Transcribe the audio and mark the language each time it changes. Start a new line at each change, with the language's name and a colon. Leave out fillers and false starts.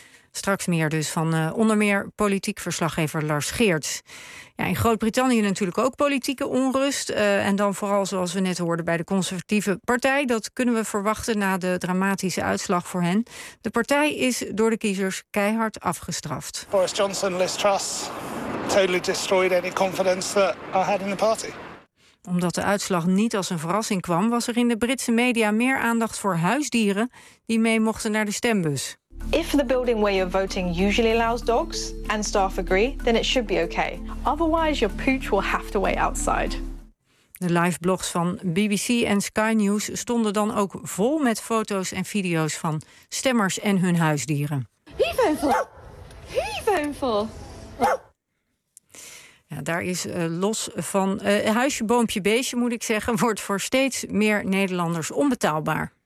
Dutch: Straks meer dus van onder meer politiek verslaggever Lars Geerts. Ja, in Groot-Brittannië natuurlijk ook politieke onrust. En dan vooral, zoals we net hoorden, bij de conservatieve partij. Dat kunnen we verwachten na de dramatische uitslag voor hen. De partij is door de kiezers keihard afgestraft.
English: Boris Johnson, Liz Truss, totally destroyed any confidence that I had in the party.
Dutch: Omdat de uitslag niet als een verrassing kwam, was er in de Britse media meer aandacht voor huisdieren die mee mochten naar de stembus.
English: If the building where you're voting usually allows dogs and staff agree, then it should be okay. Otherwise, your pooch will have to wait outside.
Dutch: De live blogs van BBC en Sky News stonden dan ook vol met foto's en video's van stemmers en hun huisdieren. Hevenvol. Ja, daar is los van huisje, boompje, beestje, moet ik zeggen, wordt voor steeds meer Nederlanders onbetaalbaar.